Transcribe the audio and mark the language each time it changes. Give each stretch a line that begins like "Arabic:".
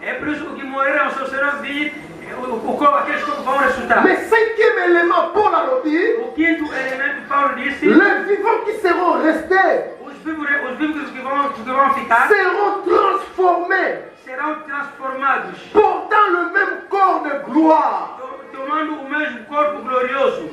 Portuguese: É por isso que morreram, só serão vir, aqueles que vão ressuscitar.
French: Mais cinquième élément, Paul a dit,
Portuguese: O quinto elemento, Paulo disse,
French: les vivants qui seront restés
Portuguese: os vivos que vão ficar
French: seront transformés,
Portuguese: serão transformados,
French: portant le même corps de gloire.
Portuguese: tomando o mesmo corpo glorioso.